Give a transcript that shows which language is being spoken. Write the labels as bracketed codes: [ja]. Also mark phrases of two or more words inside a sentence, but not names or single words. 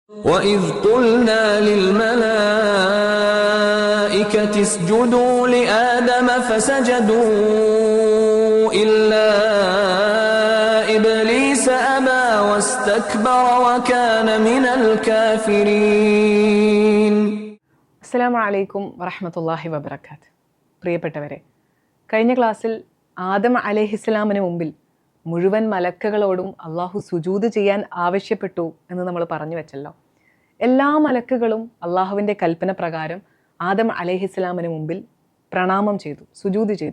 [ar] وَإِذْ قُلْنَا لِلْمَلَائِكَةِ اسْجُدُوا لِآدَمَ فَسَجَدُوا إِلَّا إِبْلِيسَ أَبَى وَاسْتَكْبَرَ وَكَانَ مِنَ الْكَافِرِينَ. السلام عليكم ورحمة الله وبركاته. [ml] പ്രിയപ്പെട്ടവരെ, കഴിഞ്ഞ ക്ലാസ്സിൽ ആദം അലൈഹിസ്സലാമിന് മുമ്പിൽ മുഴുവൻ മലക്കുകളോടും അള്ളാഹു സുജൂദ് ചെയ്യാൻ ആവശ്യപ്പെട്ടു എന്ന് നമ്മൾ പറഞ്ഞു വെച്ചല്ലോ. എല്ലാ മലക്കുകളും അള്ളാഹുവിൻ്റെ കൽപ്പന പ്രകാരം ആദം അലൈഹിസ്സലാമിന് മുമ്പിൽ പ്രണാമം ചെയ്തു, സുജൂദ് ചെയ്തു.